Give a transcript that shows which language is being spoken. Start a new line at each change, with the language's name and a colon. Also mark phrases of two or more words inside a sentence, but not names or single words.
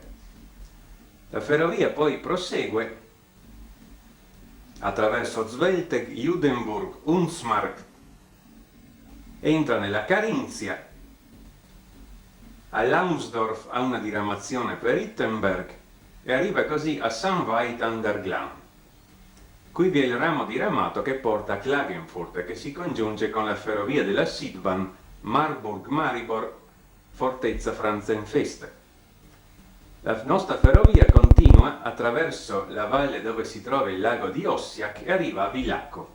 Italian: La ferrovia poi prosegue attraverso Zwelteg, Judenburg, Unzmark, entra nella Carinzia, a Lausdorf ha una diramazione per Rittenberg e arriva così a St. Veit an der Glan. Qui vi è il ramo diramato che porta a Klagenfurt e che si congiunge con la ferrovia della Sidbahn Marburg-Maribor, Fortezza Franzenfeste. La nostra ferrovia continua attraverso la valle dove si trova il lago di Ossiak e arriva a Villacco.